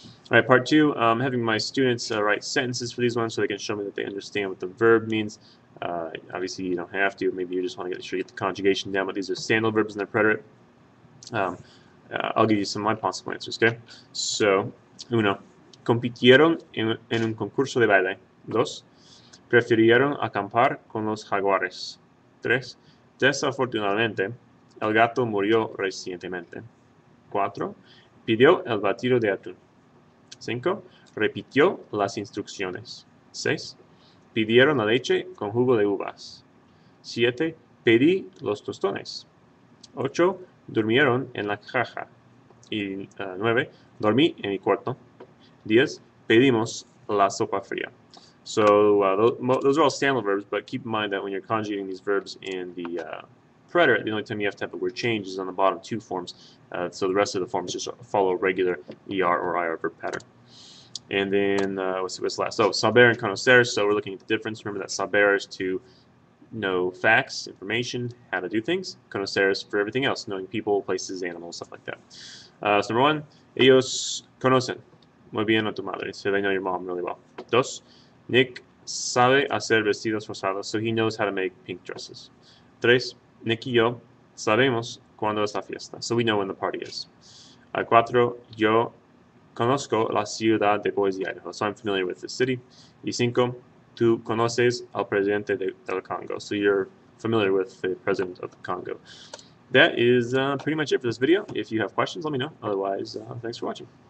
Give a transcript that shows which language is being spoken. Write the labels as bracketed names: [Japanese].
[English] All right, part two, having my students write sentences for these ones so they can show me that they understand what the verb means. Obviously, you don't have to. Maybe you just want to get sure you get the conjugation down, but these are Sandal verbs and their preterite. I'll give you some of my possible answers, okay? [Spanish] So, uno, compitieron en un concurso de baile. Dos, prefirieron acampar con los jaguares. Tres, desafortunadamente, el gato murió recientemente. Cuatro, pidió el batido de atún. 5. Repitió las instrucciones. 6. Pidieron la leche con jugo de uvas. 7. Pedí los tostones. 8. Durmieron en la caja. Y 9. Dormí en mi cuarto. 10. Pedimos la sopa fría. [English] So those are all Sandal verbs, but keep in mind that when you're conjugating these verbs in the preterite, the only time you have to have the word change is on the bottom two forms. So the rest of the forms just follow regular ER or IR verb pattern. And then, what's last? So, saber and conocer. So we're looking at the difference. Remember that saber is to know facts, information, how to do things. Conocer is for everything else, knowing people, places, animals, stuff like that. So number one, [Spanish] ellos conocen muy bien a tu madre. [English] So they know your mom really well. [Spanish] Dos, Nick sabe hacer vestidos rosados. [English] So he knows how to make pink dresses. [Spanish] Tres, Nick y yo sabemos cuándo es la fiesta. [English] So we know when the party is. [Spanish] Cuatro, yo conozco la ciudad de Boise, Idaho. [English] So I'm familiar with the city. [Spanish] Y cinco, tú conoces al presidente del Congo. [English] So you're familiar with the president of the Congo. That is pretty much it for this video. If you have questions, let me know. Otherwise, thanks for watching.